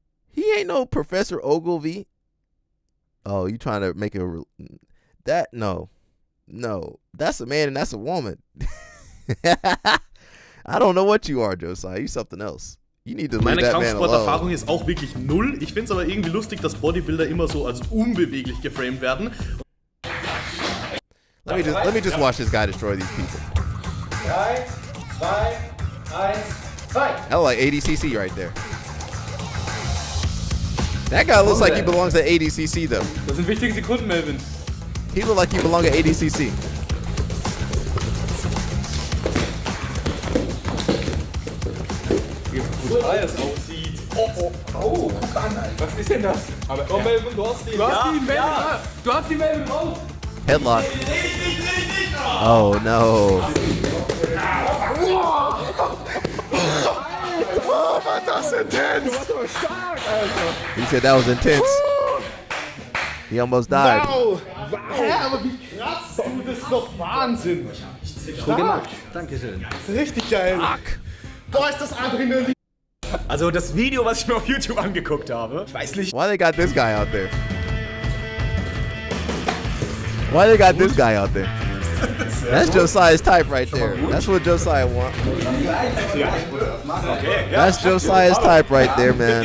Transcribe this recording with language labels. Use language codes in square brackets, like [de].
[en] He ain't no Professor Ogilvy. Oh, you trying to make that? No. That's a man and that's a woman. I don't know what you are, Josiah. You something else. You need to leave that man alone. [de] Meine Kampfsporterfahrung ist auch wirklich null. Ich finde es aber irgendwie lustig, dass Bodybuilder immer so als unbeweglich geframed werden. [en] Let me just watch this guy destroy these people. 3, 2, 1, fight! I look like ADCC right there. That guy looks like he belongs at ADCC though. [de] Das sind wichtige Sekunden, Melvin. [en] He look like he belongs at ADCC. [de] Wie gut Ayers aussieht. Oh, guck an, Alter. Was ist denn das? Aber komm, Melvin, du hast ihn. Du hast ihn, Melvin, raus. [en] Headlock. Oh no. [de] Oh, war das intens. Du warst aber stark, Alter. [en] He said that was intense. He almost died. [de] Wow. Aber wie krass. Das ist doch Wahnsinn. Gut gemacht. Dankeschön. Das ist richtig geil. Boah, ist das Adrenalin. Also das Video, was ich mir auf YouTube angeguckt habe, ich weiß nicht. [en] Why they got this guy out there? Why they got this guy out there? That's Josiah's type right there. That's what Josiah wants. That's Josiah's type right there, man.